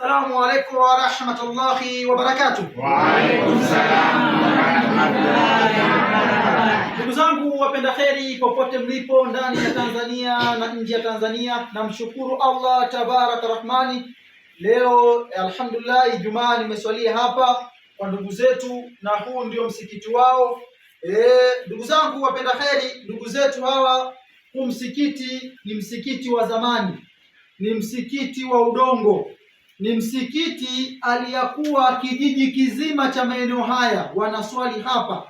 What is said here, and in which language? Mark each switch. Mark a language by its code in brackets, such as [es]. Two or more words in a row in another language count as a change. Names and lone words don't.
[ar] السلام عليكم ورحمة الله وبركاته. وعليكم السلام ورحمة الله وبركاته. [sw] Ndugu zangu wapenda kheri popote mlipo ndani ya Tanzania na nje ya Tanzania, namshukuru Allah tabaraka rahmani. Leo alhamdulillah Ijumaa nimeswalia hapa kwa ndugu zetu na huu ndio msikiti wao. Ndugu zangu wapenda kheri, ndugu zetu hawa, huu msikiti ni msikiti wa zamani, ni msikiti wa udongo, ni msikiti aliyakuwa kijiji kizima cha maeneo haya wanaswali hapa.